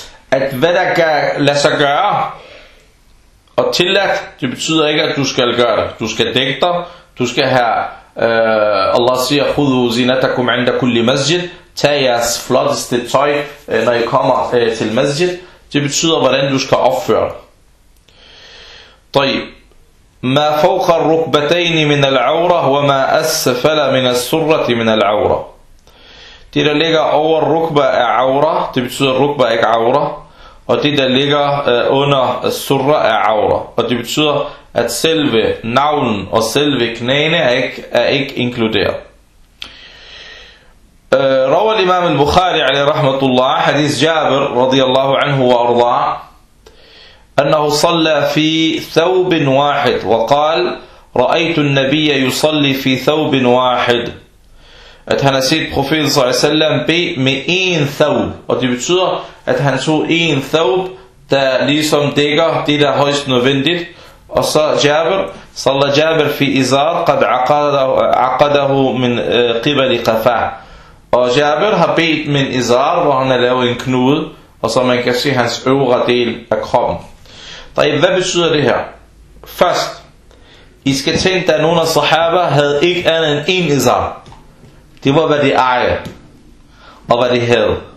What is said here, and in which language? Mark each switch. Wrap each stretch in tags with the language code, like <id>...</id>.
<da>At hvad der kan lade sig gøre og tillade, det betyder ikke, at du skal gøre det. Du skal dække dig. Du skal have, Allah siger,</da> <ar>khudhu zinatakum inda kulli masjid.</ar> <da>Tag jeres flotteste tøj, når I kommer til masjid. Det betyder, hvordan du skal opføre dig.</da> <ar>طيب. ما فوق الركبتين من العورة وما أسفل من السرة من العورة.</ar> <da>Det der ligger over rukba er aura. Det betyder rukba ikke aura. Og det der ligger under surra er aura. Og det betyder at selve navlen og selve knæene er ikke inkluderet.</da> <ar>Rawa al-Imam al-Bukhari alayhi rahmatullah hadith Jabir radiyallahu anhu wa arda'a أنه صلى في ثوب واحد وقال رأيت النبي يصلي في ثوب واحد.</ar> <da>At han har set profeten</da> <ar>صلى الله عليه وسلم</ar> <da>bede med én ثوب. Og det betyder, at han tog én ثوب, der ligesom dækker det, der er højst nødvendigt. Og så</da> <ar>Jabir, صلى Jabir في إزار قد عقده من قبل قفاه.</ar> <da>Og Jabir har bedt med en إزار, hvor han har lavet en knude, og så man kan se hans øvre del af kroppen.</da> <ar>طيب,</ar> <da>hvad betyder det her? Først, I skal tænke, at nogle af sahaba havde ikke andet end én izar. Det var, hvad de ejede. Og hvad de havde.</da>